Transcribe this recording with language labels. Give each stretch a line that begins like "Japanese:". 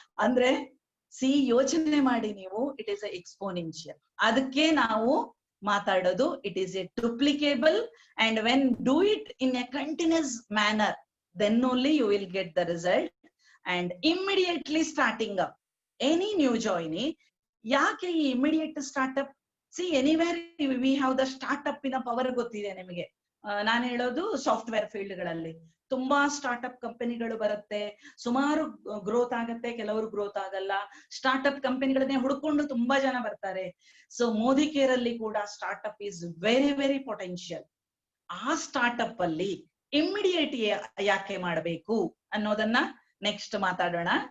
Kannada: ಅಂದ್ರೆ ಸಿ ಯೋಚನೆ ಮಾಡಿ ನೀವು,
English: It is a exponential.
Kannada: ಅದಕ್ಕೆ ನಾವು ಮಾತಾಡೋದು
English: It is a duplicable, and when do it in a continuous manner, then only you will get the result. And immediately starting up any new joinee,
Kannada: ಯಾಕೆ ಈ
English: immediate startup? See, anywhere we have the startup in a power
Kannada: ಗೊತ್ತಿದೆ ನಿಮಗೆ. ನಾನು ಹೇಳೋದು software field ಗಳಲ್ಲಿ ತುಂಬಾ startup ಕಂಪನಿಗಳು ಬರುತ್ತೆ, ಸುಮಾರು ಗ್ರೋತ್ ಆಗತ್ತೆ, ಕೆಲವರು ಗ್ರೋತ್ ಆಗಲ್ಲ. ಸ್ಟಾರ್ಟ್ಅಪ್ ಕಂಪನಿಗಳನ್ನೇ ಹುಡ್ಕೊಂಡು ತುಂಬಾ ಜನ ಬರ್ತಾರೆ. ಸೊ ಮೋದಿ ಕೇರ್ ಅಲ್ಲಿ ಕೂಡ
English: Startup is very very potential.
Kannada: ಆ ಸ್ಟಾರ್ಟ್ಅಪ್ ಅಲ್ಲಿ ಇಮ್ಮಿಡಿಯೇಟ್ ಯಾಕೆ ಮಾಡಬೇಕು ಅನ್ನೋದನ್ನ ನೆಕ್ಸ್ಟ್ ಮಾತಾಡೋಣ.